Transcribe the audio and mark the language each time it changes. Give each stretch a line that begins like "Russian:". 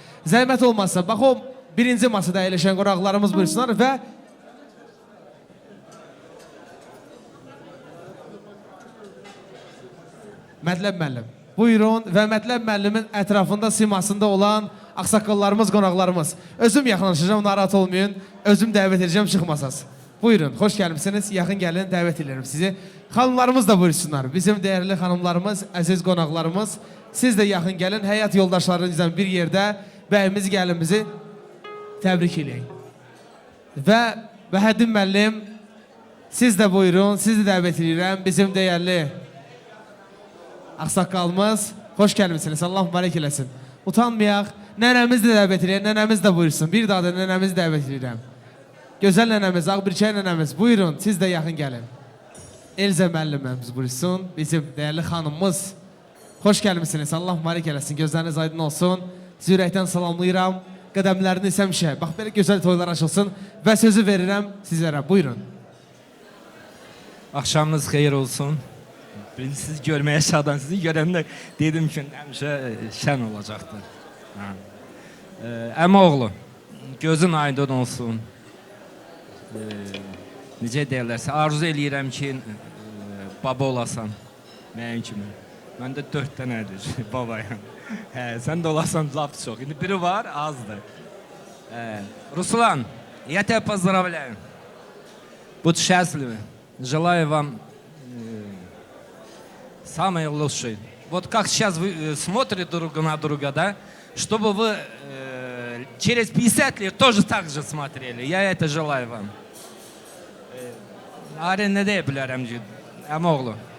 Azerbaijani: Zəhmət olmazsa, bax o birinci masada əyləşən qonaqlarımız buyursunlar və Mətləb müəllim, buyurun və Mətləb müəllimin ətrafında, simasında olan ağsaqqallarımız, qonaqlarımız. Özüm yaxınlaşacağım, narahat olmayın, özüm dəvət edəcəm, çıxmasaz. Buyurun, xoş gəlmişsiniz, yaxın gəlin, dəvət edirəm sizi. Xanımlarımız da buyursunlar, bizim dəyərli xanımlarımız, əziz qonaqlarımız. Siz də yaxın gəlin, həyat yoldaşlarınızla bir yerdə bəyimiz gəlimizi təbrik edək. Və Vəhəddin müəllim, siz də buyurun, sizi dəvət edirəm, bizim dəyərli ağsaqqalımız, xoş gəlmişsiniz, Allah mübarək eləsin. Utanmayaq, nənəmiz də dəvət edirəm, nənəmiz də buyursun, bir daha da nənəmiz dəvət edirəm. Gözəl nənəmiz, Ağbirçək nənəmiz, buyurun, siz də yaxın gəlin. Elzə müəlliməmiz buyursun, bizim dəyərli xanımımız. Xoş gəlmişsiniz, Allah mübarək eləsin, gözləriniz aydın olsun. Sizi ürəkdən salamlayıram, qədəmləriniz həmişə, bax belə gözəl toylar açılsın və sözü verirəm sizlərə, buyurun. Axşamınız xeyir olsun. Sizi görməyə şadan, sizi görəndə dedim ki, həmişə şən olacaqdır. Əmoğlu, gözün aydın olsun. Necə deyirlərsə, arzu eləyirəm ki, baba olasan, mənim kimi. Məndə 4 dənədir babayam. Sən də olasan lap çox. İndi biri var, azdır.
Russian: Ruslan, я тебя поздравляю. Будь счастливы. Желаю вам самое лучшее. Вот как сейчас вы смотрите друг на друга, да, чтобы вы через 50 лет тоже так же смотрели. Я это желаю вам.
Azerbaijani: Arı ne deyə bilərəm ki, əmoğlu.